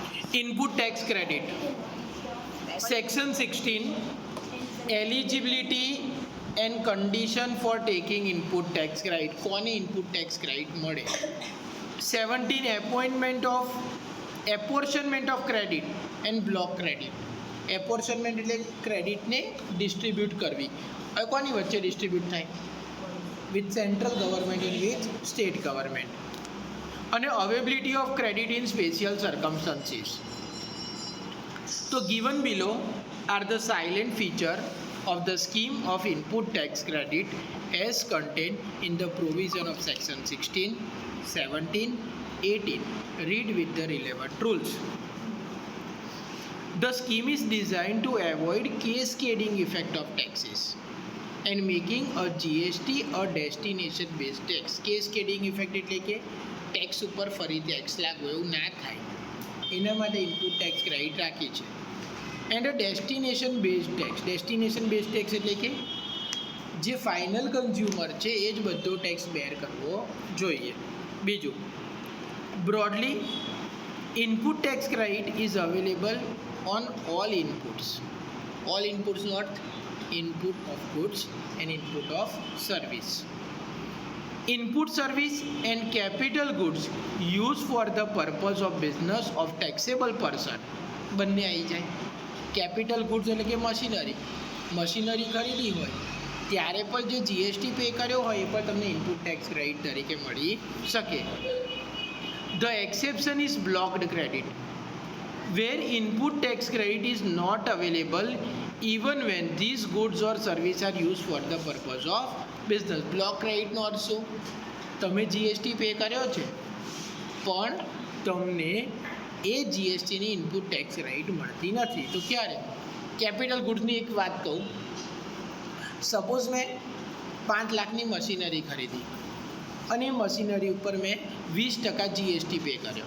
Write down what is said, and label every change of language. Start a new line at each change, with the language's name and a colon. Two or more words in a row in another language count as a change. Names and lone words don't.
English: Input tax credit. Section 16. Eligibility and condition for taking input tax credit.
Gujarati: કોને
English: input tax credit
Gujarati: મળે? 17.
English: Apportionment of credit and block credit.
Gujarati: Apportionment એટલે ક્રેડિટને ડિસ્ટ્રીબ્યુટ કરવી. હવે કોની વચ્ચે ડિસ્ટ્રીબ્યુટ થાય?
English: with central government and with state government. and availability of credit in special circumstances. તો given below are the silent feature of the scheme of input tax credit as contained in the provision of section 16, 17, 18. Read with the relevant rules. The scheme is designed to avoid cascading effect of taxes and making a GST a destination based tax. Cascading effect
Gujarati: એટલે કે ટેક્સ ઉપર ફરી ટેક્સ લાગવો એવું ના થાય એના માટે
English: input tax credit
Gujarati: રાખી છે.
English: and a destination based tax. destination based tax
Gujarati: એટલે કે જે
English: final consumer
Gujarati: છે એ જ બધો
English: tax bear
Gujarati: કરવો જોઈએ.
English: બીજું, broadly input tax credit is available on all inputs. All inputs not input of goods and input of service. Input service and capital goods used for the purpose of business of taxable person
Gujarati: બંને આવી જાય.
English: capital goods
Gujarati: એટલે કે મશીનરી ખરીદી હોય ત્યારે પણ જે
English: GST pay
Gujarati: કર્યો હોય એ પણ તમને
English: input tax credit
Gujarati: તરીકે મળી શકે.
English: the exception is blocked credit, where input tax credit is not available even when these goods or services are used for the purpose of business. Block credit
Gujarati: નો અર્થ શું? તમે
English: GST pay
Gujarati: કર્યો છે પણ તમને એ જીએસટીની
English: input tax credit
Gujarati: મળતી નથી. તો ક્યારે? કેપિટલ ગુડ્સની એક વાત કહું. સપોઝ મેં 5 લાખની મશીનરી ખરીદી અને એ મશીનરી ઉપર મેં 20%
English: GST pay
Gujarati: કર્યો.